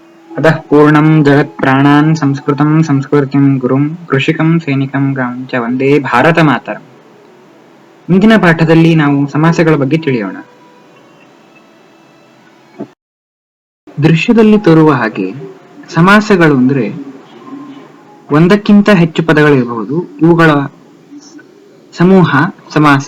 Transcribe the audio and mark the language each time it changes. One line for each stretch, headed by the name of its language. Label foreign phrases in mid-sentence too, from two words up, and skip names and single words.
Sanskrit: अतः पूर्णं जगत् प्राणान् संस्कृतं संस्कृतिं ಗುರುಂ ಕೃಷಿಕಂ ಸೈನಿಕಂ ಗಾಂ ಚ ವಂದೇ ಭಾರತ ಮಾತರಂ.
Kannada: ಇಂದಿನ ಪಾಠದಲ್ಲಿ ನಾವು ಸಮಾಸಗಳ ಬಗ್ಗೆ ತಿಳಿಯೋಣ. ದೃಶ್ಯದಲ್ಲಿ ತೋರುವ ಹಾಗೆ ಸಮಾಸಗಳು ಅಂದ್ರೆ ಒಂದಕ್ಕಿಂತ ಹೆಚ್ಚು ಪದಗಳಿರಬಹುದು. ಇವುಗಳ ಸಮೂಹ ಸಮಾಸ.